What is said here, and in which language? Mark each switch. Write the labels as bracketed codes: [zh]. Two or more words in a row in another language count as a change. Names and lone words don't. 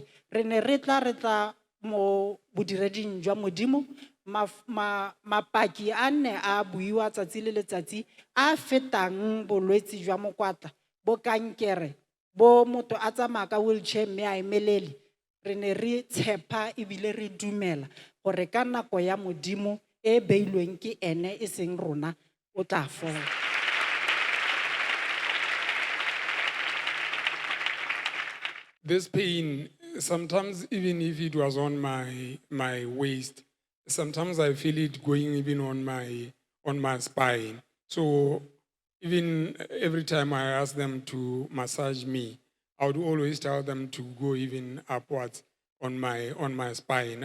[tn] Re ne re tla mo bodireding jwa modimo, mapaki a ne a buiwa tsatsi le letsatsi a fetang bolwetsi jwa mokwatla, bo kankere, bo motho a tsamaya ka wheelchair mme a emelele. Re ne re tshepa ebile re dumela gore ka nako ya modimo e beilweng ke ene e seng rona o tla fola. [en] This pain, sometimes even if it was on my waist, sometimes I feel it going even on my spine. So even every time I ask them to massage me, I would always tell them to go even upwards on my spine.